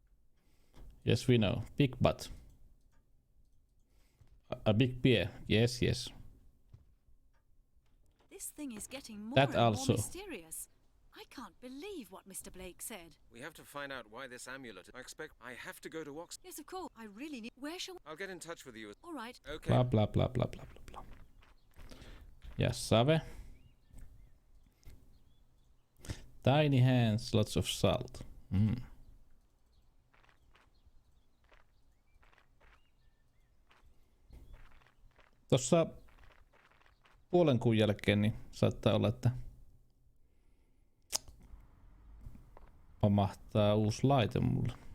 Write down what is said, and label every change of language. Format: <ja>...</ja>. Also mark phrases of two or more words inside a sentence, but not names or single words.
<en>Yes, we know. Big butt. A big beer. Yes, yes. This thing is getting more That and also. more mysterious. I can't believe what Mr. Blake said. we have to find out why this amulet? I have to go to Oxford. Yes, of course. I really need. Where shall? I'll get in touch with you. All right. Okay. Bla bla bla bla bla bla bla.</en> <fi>Ja Save.</fi> <en>Tiny hands, lots of salt.</en> <fi>Tossa puolen kuun jälkeen niin saattaa olla, että pamahtaa uusi laite mulle.</fi>